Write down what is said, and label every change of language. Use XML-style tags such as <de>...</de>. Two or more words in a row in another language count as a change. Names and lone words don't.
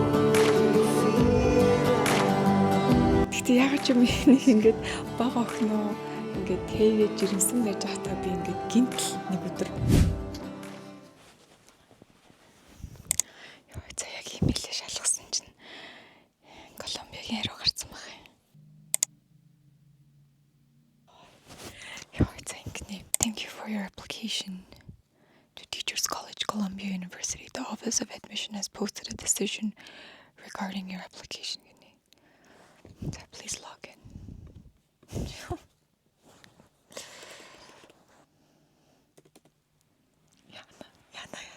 <mn>Гэтэ яг ч юм нэг ингээд бага охиноо ингээд тэгээд жирэмсэн байж байхдаа би ингээд гинтл нэг өдөр ёо за яг имэйлээ шалгасан чинь Колумбиагийн хариу гарсан баг. Ёо за ингээд</mn> <en>thank you for your application to Teachers College Columbia University. The Office of Admission has posted a decision regarding your application. So please log in. Яна.</en>